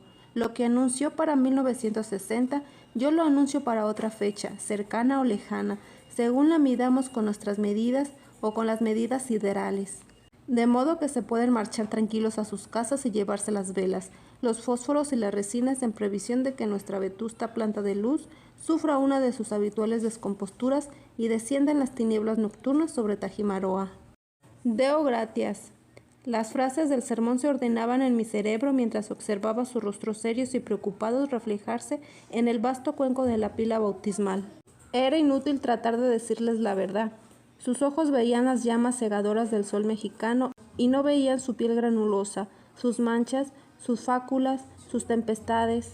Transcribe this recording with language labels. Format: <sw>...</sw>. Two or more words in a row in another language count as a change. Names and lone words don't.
<es>Lo que anunció para 1960, yo lo anuncio para otra fecha, cercana o lejana, según la midamos con nuestras medidas o con las medidas siderales. De modo que se pueden marchar tranquilos a sus casas y llevarse las velas, los fósforos y las resinas en previsión de que nuestra vetusta planta de luz sufra una de sus habituales descomposturas y descienda en las tinieblas nocturnas sobre Tajimaroa.</es> <la>Deo gratias.</la> <es>Las frases del sermón se ordenaban en mi cerebro mientras observaba sus rostros serios y preocupados reflejarse en el vasto cuenco de la pila bautismal. Era inútil tratar de decirles la verdad. Sus ojos veían las llamas cegadoras del sol mexicano y no veían su piel granulosa, sus manchas, sus fáculas, sus tempestades.</es>